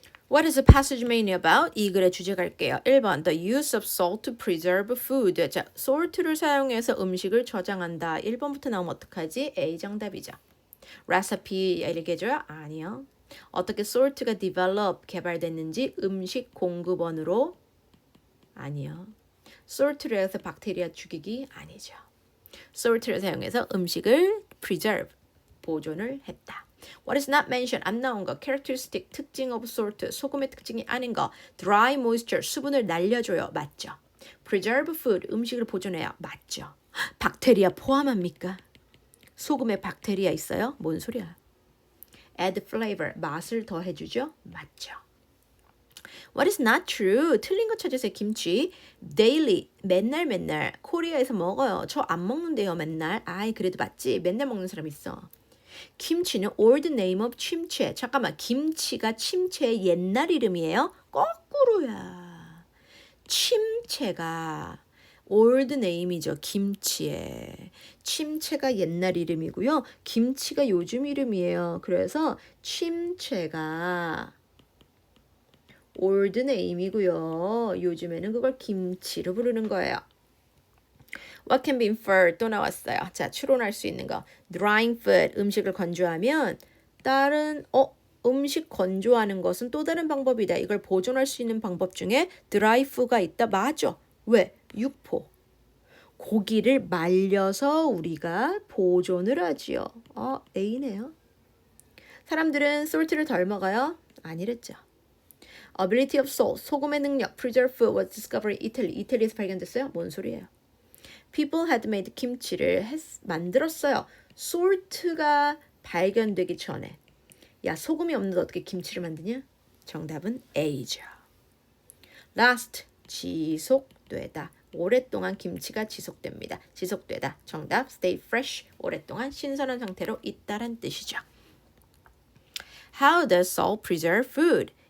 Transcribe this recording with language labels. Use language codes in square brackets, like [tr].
[en] What is the passage mainly about? [ko] 이 글의 주제 갈게요. [en] 1번 The use of salt to preserve food. [ko] 자, salt를 사용해서 음식을 저장한다. 1번부터 나오면 어떡하지? A 정답이죠. recipe 얘기해줘요? 아니요. 어떻게 salt가 develop, 개발됐는지 음식 공급원으로? 아니요. salt를 해서 박테리아 죽이기? 아니죠. salt를 사용해서 음식을 preserve, 보존을 했다. What is not mentioned? 안 나온 거. characteristic, 특징 of salt, 소금의 특징이 아닌 거. dry moisture, 수분을 날려줘요. 맞죠. preserve food, 음식을 보존해요. 맞죠. 박테리아 포함합니까? 소금에 박테리아 있어요? 뭔 소리야. add flavor, 맛을 더해주죠? 맞죠. [en] What is not true? [ko] 틀린 거 찾으세요. 김치. daily, 맨날 코리아에서 먹어요. 저 안 먹는데요, 맨날. 아이, 그래도 맞지? 맨날 먹는 사람 있어. [en] 김치는 old name of 침체. [ko] 잠깐만, 김치가 침체의 옛날 이름이에요? 거꾸로야. 침체가 old name이죠. 김치에. 침체가 옛날 이름이고요. 김치가 요즘 이름이에요. 그래서 침체가 old name이고요. 요즘에는 그걸 김치로 부르는 거예요. [en] What can be inferred? [ko] 또 나왔어요. 자, 추론할 수 있는 거. Drying food, 음식을 건조하면 다른 음식 건조하는 것은 또 다른 방법이다. 이걸 보존할 수 있는 방법 중에 dry food가 있다. 맞아. 왜? 육포. 고기를 말려서 우리가 보존을 하지요. A네요. 사람들은 salt를 덜 먹어요? 아니랬죠. [en] Ability of salt, [ko] 소금의 능력, [en] preserve food was discovered in Italy. [ko] 이태리에서 발견됐어요? 뭔 소리예요? [en] People had made [ko] 김치를 만들었어요. salt가 발견되기 전에. 야, 소금이 없는데 어떻게 김치를 만드냐? 정답은 A죠. Last, 지속되다. 오랫동안 김치가 지속됩니다. 지속되다. [en] 정답, stay fresh. [ko] 오랫동안 신선한 상태로 있다란 뜻이죠. [en] How does salt preserve food?